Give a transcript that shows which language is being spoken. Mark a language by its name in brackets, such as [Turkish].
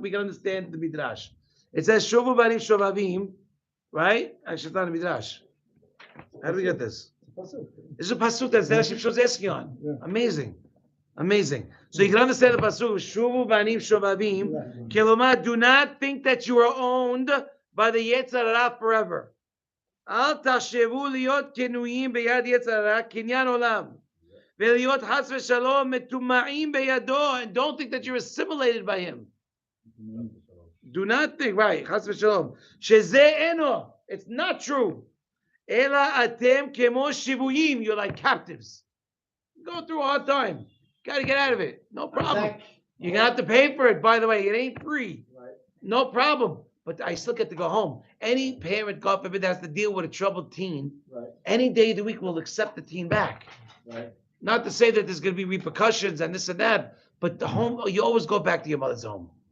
[English] We can understand the midrash. It says [Hebrew] shovu banim shovavim, [English] right? Actually, it's not a midrash. How do we get this? This is a pasuk that Zera Shimshon is asking on. Amazing, amazing. So you can understand the pasuk. [Hebrew] Shovu banim shovavim. [English] Kilomar, do not think that you are owned by the Yetzer Hara forever. [Hebrew] אל תחשבו להיות כנועים ביד יצר הרע, קניין עולם. ולהיות חס ושלום מטומעים בידו, [English] and don't think that you're assimilated by him. Do not think, right, חס ושלום, [Hebrew] שזה אינו, [English] it's not true. [Hebrew] אלא אתם כמו שבויים, [English] you're like captives. Go through a hard time. Gotta get out of it. No problem. You're gonna have to pay for it, by the way. It ain't free. No problem. But I still get to go home. Any parent, God forbid, has to deal with a troubled teen, any day of the week will accept the teen back. Not to say that there's going to be repercussions and this and that, but the home, you always go back to your mother's home.